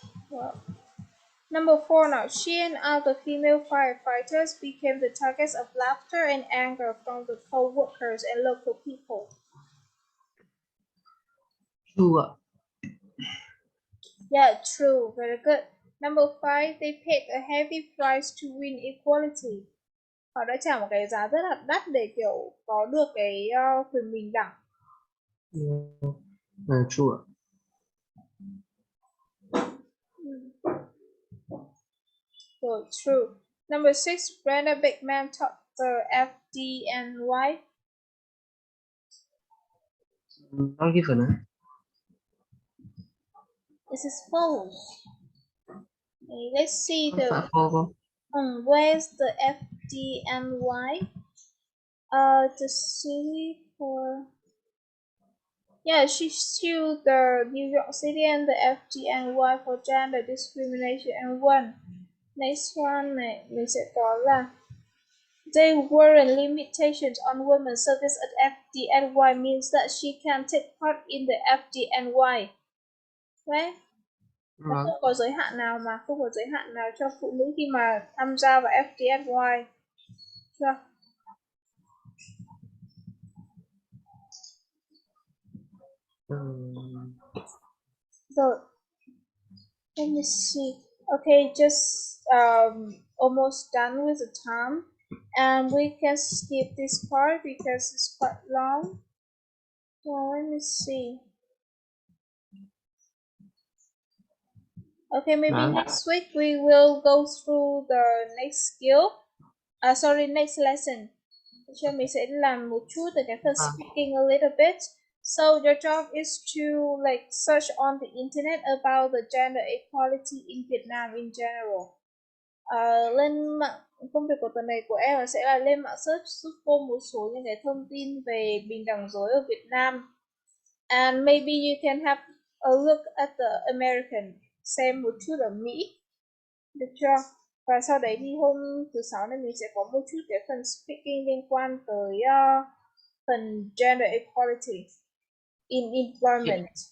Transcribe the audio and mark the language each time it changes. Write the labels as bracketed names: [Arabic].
[English] Well, number 4 now. She and other female firefighters became the targets of laughter and anger from the co-workers and local people. True. Yeah, true. Very good. Number 5, they paid a heavy price to win equality. [Vietnamese] Họ đã trả một cái giá rất là đắt để kiểu có được cái quyền bình đẳng. [English] True. So true. Number 6, Brenda Bigman taught the FDNY. Not given. This is false. Okay, let's see the false. where's the FDNY? The city for she sued the New York City and the FDNY for gender discrimination and won. Next one [Vietnamese] này mình sẽ có là [English] there weren't limitations on women's service at FDNY means that she can take part in the FDNY. [Vietnamese] Đấy. Không có giới hạn nào không có giới hạn nào cho phụ nữ khi mà tham gia vào FDNY. Chưa? [English] So let me see. Okay, just almost done with the time, and we can skip this part because it's quite long. So let me see. Okay, maybe next week we will go through the next skill. Next lesson. [Vietnamese] Cho mình sẽ làm một chút về cái phần speaking [English] a little bit. So your job is to search on the internet about the gender equality in Vietnam in general. [Vietnamese] Lên mạng, công việc của tuần này của em sẽ là lên mạng search giúp cô một số những cái thông tin về bình đẳng giới ở Việt Nam. [English] And maybe you can have a look at the American, [Vietnamese] xem một chút ở Mỹ. Được chưa? Và sau đấy thì hôm thứ 6 này mình sẽ có một chút cái phần speaking liên quan tới phần [English] gender equality in employment.